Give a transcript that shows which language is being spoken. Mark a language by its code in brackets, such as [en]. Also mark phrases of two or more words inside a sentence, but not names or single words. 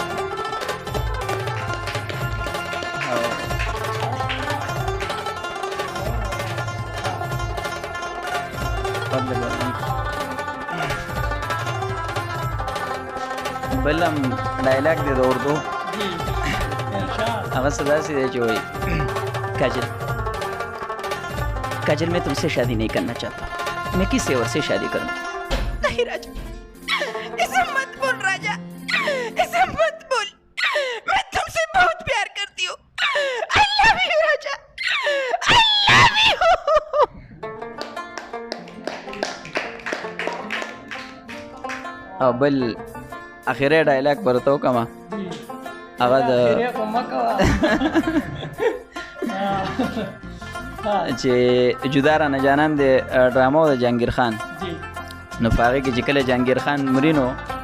[ps] بل هم ډایلاګ دی د اردو هغه څه داسې دی چې وایي [ur] کاجل میں تم سے شادی نہیں کرنا چاہتا میں کسی اور سے شادی کروں. نہیں راجہ ایسا مت بول راجہ ایسا مت بول میں تم سے بہت پیار کرتی ہوں. [en] I love you राजा I love you. [ps] او بل اخیری ډایلاګ ورته وکړم هغه د چې جدا رانه جانان د ډرامه د جهانګیر خان نو په هغې کې چې کله جهانګیر خان مري نو